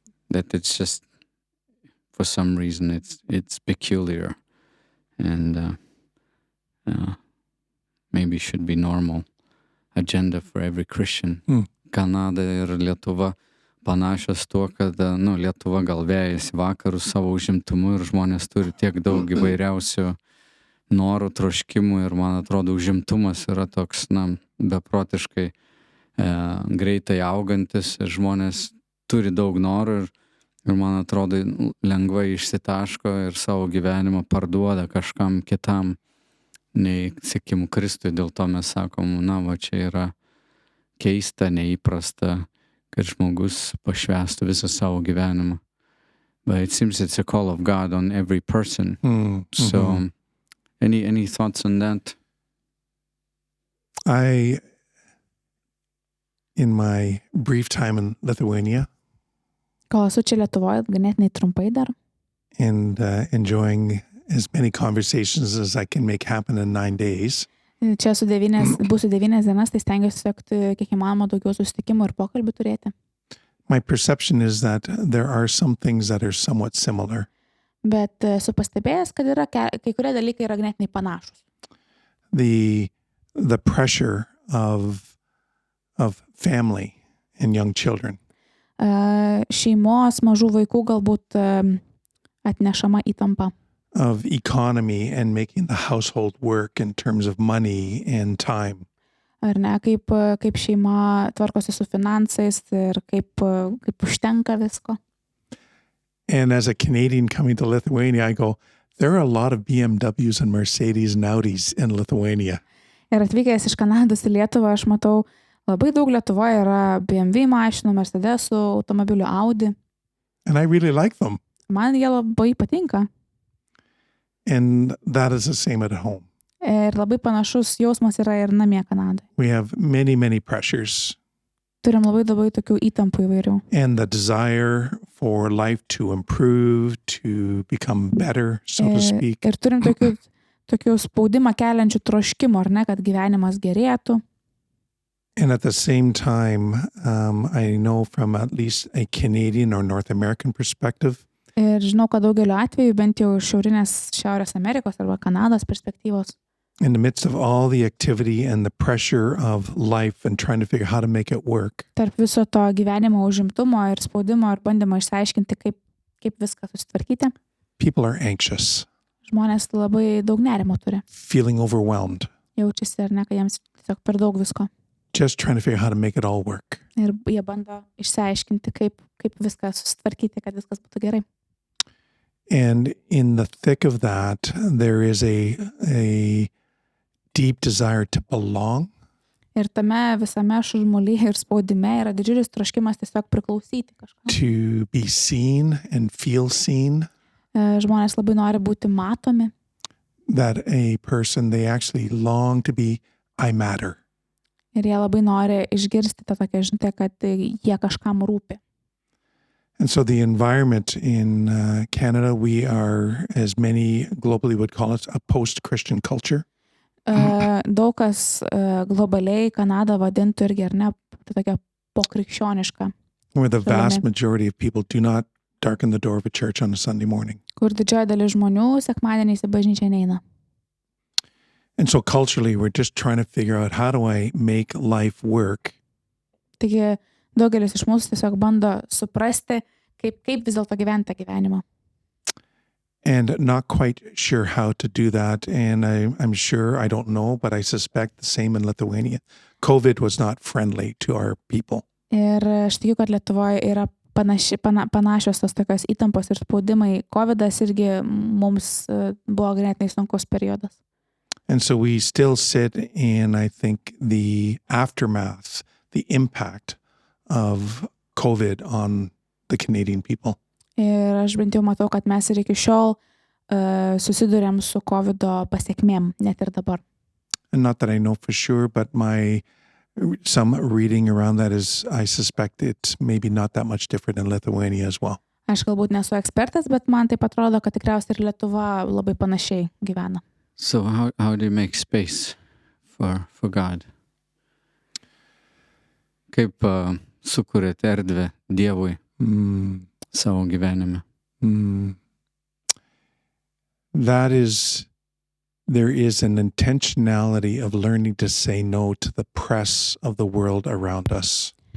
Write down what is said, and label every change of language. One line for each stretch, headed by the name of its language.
English: That it's just, for some reason, it's peculiar and maybe should be normal agenda for every Christian.
Lithuanian: Kanada ir Lietuva panašios tuo, kad Lietuva gal vėjasi vakarus savo užimtumu ir žmonės turi tiek daug įvairiausių norų, troškimų ir man atrodo užimtumas yra toks, beprotiškai greitai augantis ir žmonės turi daug norų ir man atrodo lengvai išsitaško ir savo gyvenimą parduoda kažkam kitam nei sekimų Kristui. Dėl to mes sakom, va čia yra keista, neįprasta, kad žmogus pašvęstų visą savo gyvenimą.
English: But it seems it's a call of God on every person. So any thoughts on that? In my brief time in Lithuania,
Lithuanian: Kol esu čia Lietuvoje, ganėtinai trumpai dar,
English: and enjoying as many conversations as I can make happen in 9 days,
Lithuanian: čia būsiu 9 dienas, tai stengiuosi siekti kiek įmanoma daugiau susitikimų ir pokalbių turėti.
English: my perception is that there are some things that are somewhat similar.
Lithuanian: Bet esu pastebėjęs, kad yra kai kurie dalykai yra ganėtinai panašus.
English: The pressure of family and young children.
Lithuanian: Šeimos, mažų vaikų galbūt atnešama įtampa.
English: Of economy and making the household work in terms of money and time.
Lithuanian: Ar ne, kaip šeima tvarkosi su finansais ir kaip užtenka visko.
English: And as a Canadian coming to Lithuania, I go, there are a lot of BMWs and Mercedes and Audis in Lithuania.
Lithuanian: Ir atvykęs iš Kanados į Lietuvą, aš matau, labai daug Lietuvoje yra BMW mašinų, Mercedesų, automobilių Audi.
English: And I really like them.
Lithuanian: Man jie labai patinka.
English: And that is the same at home.
Lithuanian: Ir labai panašus jausmas yra ir namie Kanadoje.
English: We have many, many pressures.
Lithuanian: Turim labai tokių įtampų įvairių.
English: And the desire for life to improve, to become better, so to speak.
Lithuanian: Ir turim tokių spaudimą keliančių troškimų, ar ne, kad gyvenimas gerėtų.
English: And at the same time, I know from at least a Canadian or North American perspective,
Lithuanian: Ir žinau, kad daugeliu atveju, bent jau iš Šiaurės Amerikos arba Kanados perspektyvos,
English: in the midst of all the activity and the pressure of life and trying to figure how to make it work,
Lithuanian: Tarp viso to gyvenimo užimtumo ir spaudimo ir bandymo išsiaiškinti, kaip viską susitvarkyti,
English: people are anxious,
Lithuanian: žmonės labai daug nerimo turi.
English: feeling overwhelmed,
Lithuanian: Jaučiasi ar ne, kad jiems tiesiog per daug visko.
English: just trying to figure out how to make it all work.
Lithuanian: Ir jie bando išsiaiškinti, kaip viską susitvarkyti, kad viskas būtų gerai.
English: And in the thick of that, there is a deep desire to belong,
Lithuanian: Ir tame visame šurmulyje ir spaudime yra didžiulis troškimas tiesiog priklausyti kažkam.
English: to be seen and feel seen,
Lithuanian: Žmonės labai nori būti matomi,
English: that a person, they actually long to be, I matter.
Lithuanian: ir jie labai nori išgirsti tą tokią žinutę, kad jie kažkam rūpi.
English: And so the environment in Canada, we are, as many globally would call it, a post-Christian culture.
Lithuanian: Daug kas globaliai Kanadą vadintų irgi, ar ne, tai tokia pokrikščioniška,
English: Where the vast
Lithuanian: Šalimi.
English: majority of people do not darken the door of a church on a Sunday morning.
Lithuanian: kur didžioji dalis žmonių sekmadieniais į bažnyčią neina.
English: And so culturally, we're just trying to figure out how do I make life work
Lithuanian: Taigi daugelis iš mūsų tiesiog bando suprasti, kaip vis dėlto gyventi tą gyvenimą.
English: and not quite sure how to do that. And I'm sure, I don't know, but I suspect the same in Lithuania. COVID was not friendly to our people.
Lithuanian: Ir aš tikiu, kad Lietuvoje yra panašios tos tokios įtampos ir spaudimai. COVIDas irgi mums buvo ganėtinai sunkus periodas.
English: And so we still sit in, I think, the aftermath, the impact of COVID on the Canadian people.
Lithuanian: Ir aš bent jau matau, kad mes ir iki šiol susidurėm su COVIDo pasiekmėm, net ir dabar.
English: And not that I know for sure, but some reading around that is, I suspect it's maybe not that much different in Lithuania as well.
Lithuanian: Aš galbūt nesu ekspertas, bet man taip atrodo, kad tikriausiai ir Lietuva labai panašiai gyvena.
English: So how do you make space for God?
Lithuanian: Kaip sukuriate erdvę Dievui savo gyvenime?
English: There is an intentionality of learning to say no to the press of the world around us.